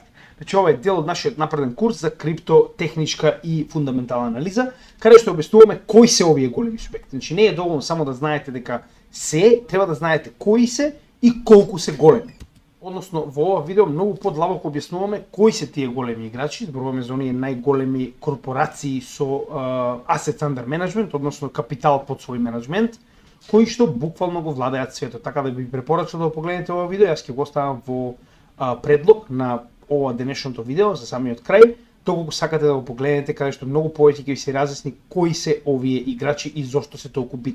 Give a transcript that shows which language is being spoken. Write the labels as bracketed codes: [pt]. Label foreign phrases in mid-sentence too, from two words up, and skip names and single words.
[mk] Значи, ова е дел од нашиот напреден курс за криптотехничка и фундаментална анализа, каде што објаснуваме кои се овие големи субјекти. Значи, не е доволно само да знаете дека се, треба да знаете кои се и колку се големи. Односно, во ова видео многу подлабоко објаснуваме кои се тие големи играчи, зборуваме за оние најголеми корпорации со [en] assets under management, [mk] односно капитал под свој менеджмент, кои што буквално го владеат светот. Така да би препорачал да го погледнете ова видео, јас ќе го оставам во предлог на ова денешното видео за самиот крај, доколку сакате да го погледнете, каде што многу повеќе ќе ви се разјасни кои се овие играчи и зошто се толку битни.